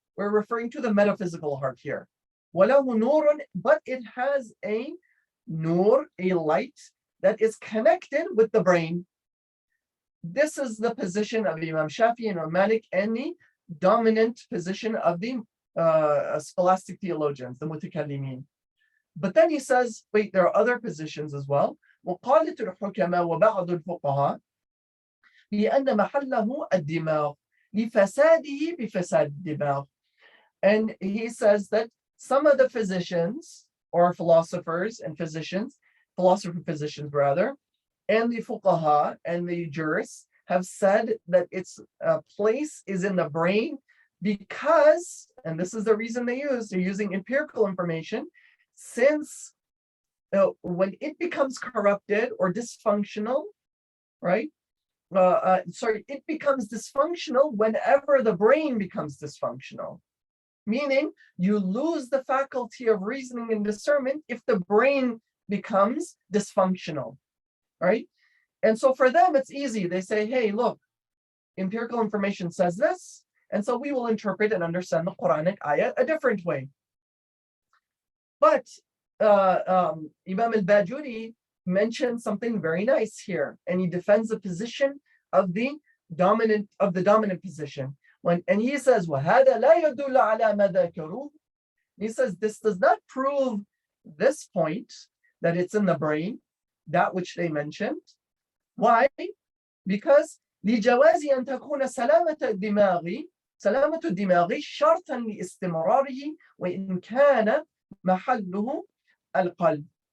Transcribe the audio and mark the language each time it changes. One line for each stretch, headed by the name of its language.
English: we're referring to the metaphysical heart here.
Arabic: وَلَهُ نُورٌ,
English: but it has a nur, a light that is connected with the brain. This is the position of Imam Shafi and Imam Malik, and the dominant position of the scholastic theologians, the mutakallimin. But then he says, wait, there are other positions as well.
Arabic: وقالت الحكماء وبعض الفقهاء بأن محله الدماغ لفساده بفساد الدماغ.
English: And he says that some of the physicians or philosophers and physicians, physicians rather, and the fuqaha and the jurists have said that its place is in the brain because, and this is the reason they're using empirical information, since when it becomes corrupted or dysfunctional, right? It becomes dysfunctional whenever the brain becomes dysfunctional. Meaning you lose the faculty of reasoning and discernment if the brain becomes dysfunctional, right? And so for them, it's easy. They say, hey, look, empirical information says this, and so we will interpret and understand the Quranic ayah a different way. But Imam al-Bajuri mentioned something very nice here, and he defends the position of the dominant position. And he says,
Arabic: وَهَذَا لَا يَدُلُّ عَلَى مَا ذَكَرُوهُ.
English: He says, this does not prove this point, that it's in the brain, that which they mentioned. Why? Because
Arabic: لِجَوَازِ أَن تَكُونَ سَلَامَةَ الدِّمَاغِ شَرْطًا لِإِسْتِمْرَارِهِ وَإِنْ كَانَ مَحَلُّهُ الْقَلْبِ.